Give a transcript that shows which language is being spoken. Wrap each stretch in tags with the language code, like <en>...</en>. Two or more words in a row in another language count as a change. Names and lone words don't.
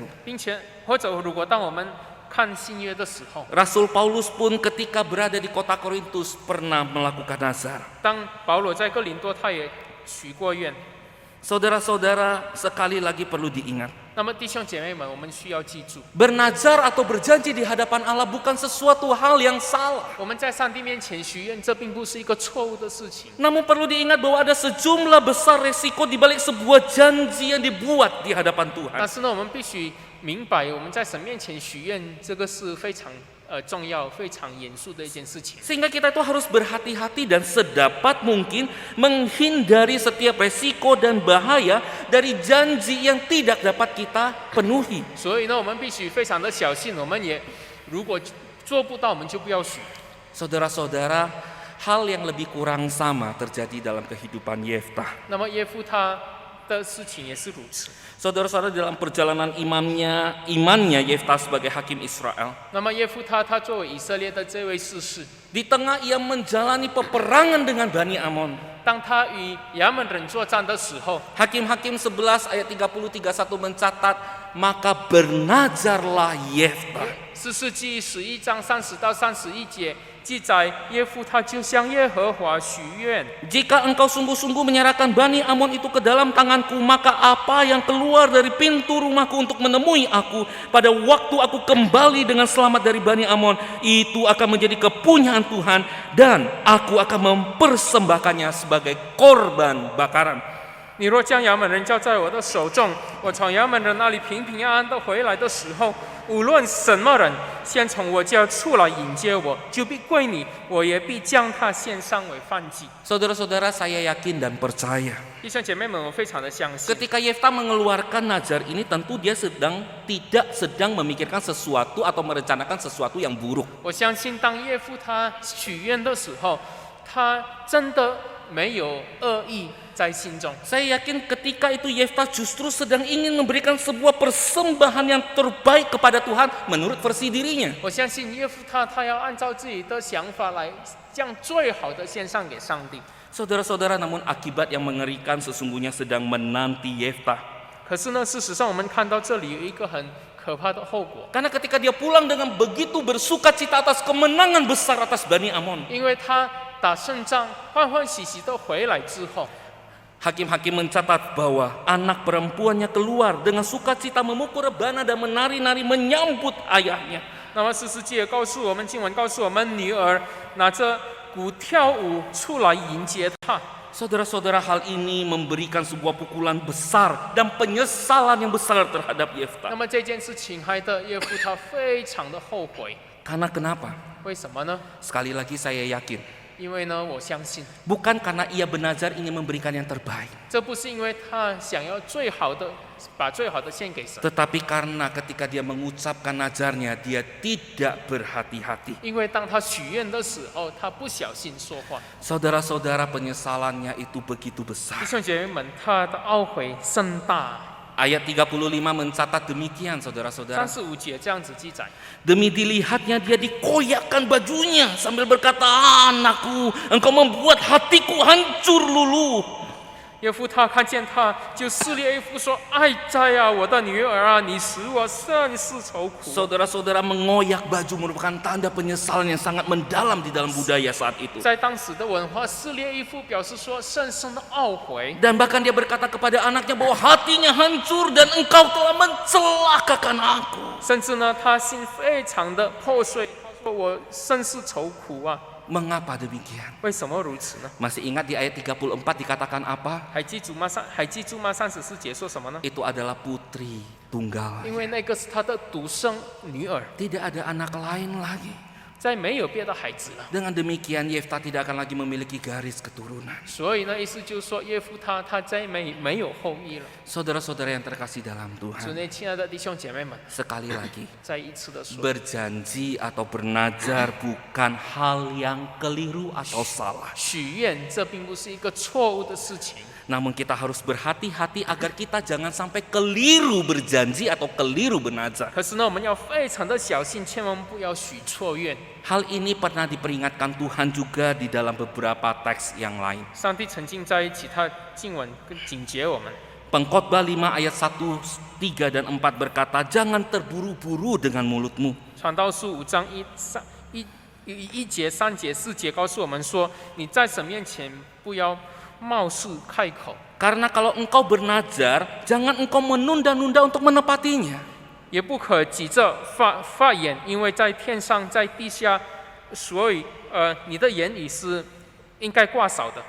<zh>并且或者如果当我们看新约的时候，</zh> <id>Rasul Paulus pun ketika berada di kota Korintus pernah melakukan nazar.</id> <zh>当保罗在哥林多，他也许过愿。</zh> <id>Saudara-saudara, sekali lagi perlu diingat,</id> <zh>那么弟兄姐妹们，我们需要记住，</zh> <id>Bernazar atau berjanji di hadapan Allah bukan sesuatu hal yang salah.</id> <zh>我们在上帝面前许愿，这并不是一个错误的事情。</zh> <id>Namun perlu diingat bahwa ada sejumlah besar resiko di balik sebuah janji yang dibuat di hadapan Tuhan.</id> <zh>但是呢，我们必须明白，我们在神面前许愿，这个是非常重要、非常严肃的一件事情。</zh> <id>Sehingga kita itu harus berhati-hati dan sedapat mungkin menghindari setiap resiko dan bahaya dari janji yang tidak dapat kita penuhi.</id> <zh>所以呢，我们必须非常的小心。我们也如果做不到，我们就不要许。</zh> <id>Saudara-saudara, hal yang lebih kurang sama terjadi dalam kehidupan Yeftah.</id> <zh>那么耶夫他的事情也是如此。</zh> <id>Saudara-saudara, dalam perjalanan imannya Yeftah sebagai hakim Israel,</id> <zh>那么耶夫他作为以色列的这位士士，</zh> <id>di tengah ia menjalani peperangan dengan Bani Amon.</id> <zh>当他与亚门人作战的时候，</zh> <id>Hakim-Hakim 11 ayat 30-31 mencatat, maka bernazarlah Yeftah.</id> <zh>士师记11章30到31节记载，耶夫他就向耶和华许愿。</zh> <id>Jika engkau sungguh-sungguh menyerahkan Bani Amon itu ke dalam tanganku, maka apa yang keluar dari pintu rumahku untuk menemui aku pada waktu aku kembali dengan selamat dari Bani Amon, itu akan menjadi kepunyaan Tuhan dan aku akan mempersembahkannya sebagai korban bakaran.</id> <zh>你若将亚门人交在我的手中，我从亚门人那里平平安安的回来的时候，无论什么人先从我家出来迎接我，就必归你，我也必将他献上为燔祭。</zh> <id>Saudara-saudara, saya yakin dan percaya</id> <zh>弟兄姐妹们，我非常的相信。</zh> <id>ketika Yeftah mengeluarkan nazar ini, tentu dia tidak sedang memikirkan sesuatu atau merencanakan sesuatu yang buruk.</id> <zh>我相信当耶夫他许愿的时候，他真的没有恶意在心中。</zh> <id>Saya yakin ketika itu Yeftah justru sedang ingin memberikan sebuah persembahan yang terbaik kepada Tuhan menurut versi dirinya.</id> <zh>我相信耶夫他要按照自己的想法来将最好的献上给上帝。</zh> <id>Saudara-saudara, namun akibat yang mengerikan sesungguhnya sedang menanti Yeftah.</id> <zh>可是呢，事实上我们看到这里有一个很可怕的后果，</zh> <id>Karena ketika dia pulang dengan begitu bersuka cita atas kemenangan besar atas Bani Amon,</id> <zh>因为他打胜仗欢欢喜喜的回来之后，</zh> <id>Hakim-hakim mencatat bahwa anak perempuannya keluar dengan sukacita memukul rebana dan menari-nari menyambut ayahnya.</id> <zh>那么士师记也告诉我们，经文告诉我们，女儿拿着鼓跳舞出来迎接他。</zh> <id>Saudara-saudara, hal ini memberikan sebuah pukulan besar dan penyesalan yang besar terhadap</id> <zh>那</zh> <id>Yeftah.</id> <zh>么这件事情害得耶夫他非常的后悔，</zh> <id>Karena kenapa?</id> <zh>为什么呢？</zh> <id>Sekali lagi saya yakin,</id> <zh>因为呢，我相信</zh> <id>bukan karena ia bernazar ingin memberikan yang terbaik,</id> <zh>这不是因为他想要最好的，把最好的献给神，</zh> <id>tetapi karena ketika dia mengucapkan nazarnya, dia tidak berhati-hati.</id> <zh>因为当他许愿的时候，他不小心说话。</zh> <id>Saudara-saudara, penyesalannya itu begitu</id> <zh>弟</zh> <id>besar.</id> <zh>兄姐妹们，他的懊悔甚大。</zh> <id>Ayat 35 mencatat demikian, saudara-saudara.</id> <zh>35 节这样子记载。</zh> <id>Demi dilihatnya dia dikoyakkan bajunya sambil berkata, anakku, engkau membuat hatiku hancur luluh.</id> <zh>耶夫他看见他，就撕裂衣服说：“哀哉啊，我的女儿啊，你使我甚是愁苦。”</zh> <id>Saudara-saudara, mengoyak baju merupakan tanda penyesalan yang sangat mendalam di dalam budaya saat itu.</id> <zh>在当时的文化，撕裂衣服表示说深深的懊悔，</zh> <id>Dan bahkan dia berkata kepada anaknya bahwa hatinya hancur dan engkau telah mencelakakan aku.</id> <zh>甚至呢，他心非常的破碎。他说：“我甚是愁苦啊，</zh> <id>Mengapa demikian?</id> <zh>为什么如此呢？”</zh> <id>Masih ingat di ayat 34 dikatakan apa?</id> <zh>还记住吗？34节说什么呢？</zh> <id>Itu adalah putri tunggal.</id> <zh>因为那个是他的独生女儿，</zh> <id>Tidak ada anak lain lagi.</id> <zh>再没有别的孩子了。</zh> <id>Dengan demikian Yeftah tidak akan lagi memiliki garis keturunan.</id> <zh>所以呢，意思就是说，耶夫他再没有后裔了。</zh> <id>Saudara-saudara yang terkasih dalam</id> <zh>主</zh> <id>Tuhan,</id> <zh>内，亲爱的弟兄姐妹们，</zh> <id>sekali lagi,</id> <zh>再一次的说，</zh> <id>berjanji atau bernazar bukan hal yang keliru atau salah.</id> <zh>许愿这并不是一个错误的事情。</zh> <id>Namun kita harus berhati-hati agar kita jangan sampai keliru berjanji atau keliru bernazar.</id> <zh>可是呢，我们要非常的小心，千万不要许错愿。</zh> <id>Hal ini pernah diperingatkan Tuhan juga di dalam beberapa teks yang lain.</id> <zh>上帝曾经在其他经文跟警戒我们。</zh> <id>Pengkhotbah 5 ayat 1, 3 dan 4 berkata, jangan terburu-buru dengan mulutmu.</id> <zh>传道书5章1节、3节、4节告诉我们说，你在神面前不要冒事开口，</zh> <id>Karena kalau engkau bernazar, jangan engkau menunda-nunda untuk menepatinya.</id> <zh>也不可急着发言，因为在天上在地下，所以你的言语是应该挂扫的。</zh>